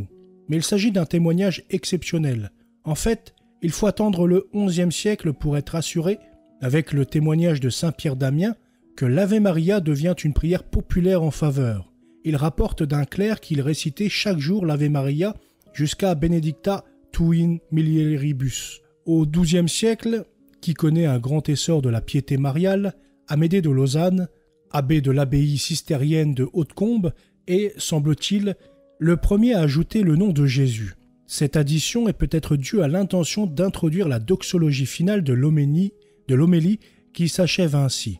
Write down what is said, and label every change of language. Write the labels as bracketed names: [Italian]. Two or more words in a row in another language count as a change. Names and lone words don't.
[French] Mais il s'agit d'un témoignage exceptionnel. En fait, il faut attendre le XIe siècle pour être assuré, avec le témoignage de saint Pierre d'Amiens, que l'Ave Maria devient une prière populaire en faveur. Il rapporte d'un clerc qu'il récitait chaque jour l'Ave Maria jusqu'à [Latin] Benedicta tuin mulieribus. [French] Au XIIe siècle, qui connaît un grand essor de la piété mariale, Amédée de Lausanne, abbé de l'abbaye cistérienne de Hautecombe, est, semble-t-il, le premier à ajouter le nom de Jésus. Cette addition est peut-être due à l'intention d'introduire la doxologie finale de l'homélie qui s'achève ainsi.